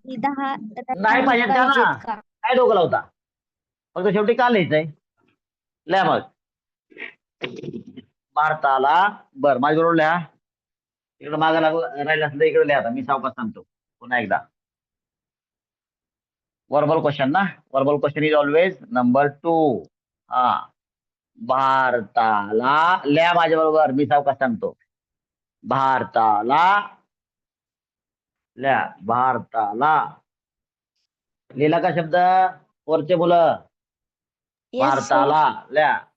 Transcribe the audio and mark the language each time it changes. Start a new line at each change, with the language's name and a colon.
Marathi: 10 नाही पाहिजेत का ना? काय डोकं लावता? फक्त शेवटी का लिहायचंय? लिहा मग. भारताला बर माझ्याबरोबर लिहा. इकडे मागं राहिलं असलं इकडे लिहा. आता मी सावकाश सांगतो पुन्हा एकदा.
English: Verbal question ना. Verbal question is always number 2. हा
Marathi: भारताला, लिहा माझ्या बरोबर, मी सावकाश सांगतो. भारताला, लिहा भारताला. लिहिला का शब्द? वरचे मुलं, भारताला लिहा.